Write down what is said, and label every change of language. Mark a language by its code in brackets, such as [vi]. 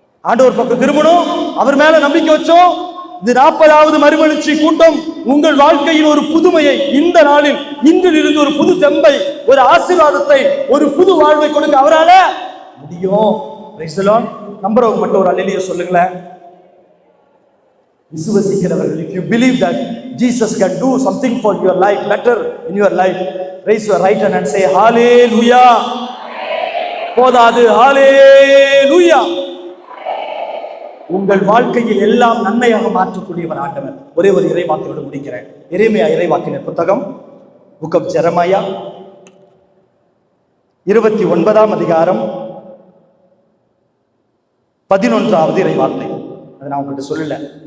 [ta] ஆண்டவர் பக்கம் திருமணம், அவர் மேல நம்பிக்கை வச்சோம். இது 40வது மறுமலர்ச்சி கூட்டம் உங்கள் வாழ்க்கையில் ஒரு புதுமையை இந்த நாளில் இன்றில் இருந்து ஒரு புது தெம்பை, ஒரு ஆசீர்வாதத்தை, ஒரு புது வாழ்வை கொடுக்க அவரால முடியும். [en] Praise the lord. [ta] நம்புறவங்க மட்டும் ஒரு அல்லேலூயா சொல்லுங்களேன். [en] விசுவாசிக்கிறவர்கள், if you believe that Jesus can do something for your life, better in your life, raise your right hand and say hallelujah. [ta] போதாது, ஹalleluya. உங்கள் வாழ்க்கையில் எல்லாம் நன்மையாக மாற்றக்கூடியவர் ஆண்டவர். ஒரே ஒரு இறைவாக்கினோடு முடிக்கிறேன். எரேமியா இறைவாக்கினர் புத்தகம், [en] book of Jeremiah, [ta] 29ஆம் அதிகாரம் 11வது இறைவார்த்தை. அதை நான் உங்கள்கிட்ட சொல்லல.